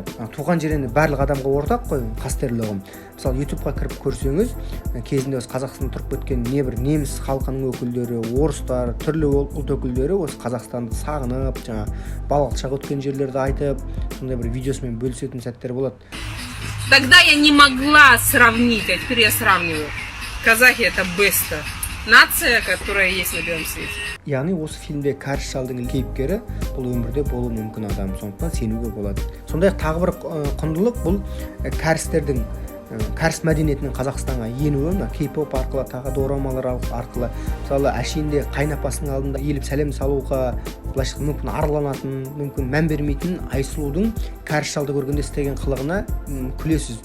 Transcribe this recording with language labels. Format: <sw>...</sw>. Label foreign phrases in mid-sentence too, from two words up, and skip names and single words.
<kk>Туған жер енді барлық адамға ортақ қой, қастерлі ұғым. Мысалы ютубқа кіріп көрсеңіз, кезінде осы Қазақстанда тұрып өткен небір неміс халқының өкілдері, орыстар, түрлі ұлт өкілдері осы Қазақстанды сағынып, жаңа балалық шақ өткен жерлерді айтып, сондай бір видеосымен бөлісетін сәттер болады.</kk> <ru>Тогда я не могла сравнить, а теперь я сравниваю. Казахи это беста. Нация, которая есть на белом свете.</ru> <kk>Яғни осы фильмде кәріс шалдың кейіпкері бұл өмірде болуы мүмкін адам, сондықтан сенуге болады. Сондай тағы бір құндылық бұл кәрістердің кәріс мәдениетінің Қазақстанға енуі, кей-поп арқылы, тағы дорамалар арқылы. Мысалы әшейінде қайнапасының алдында еліп сәлем салуға былайша мүмкін арланатын, мүмкін мән бермейтін Айсұлудың кәріс шалды көргенде істеген қылығына күлесіз.</kk>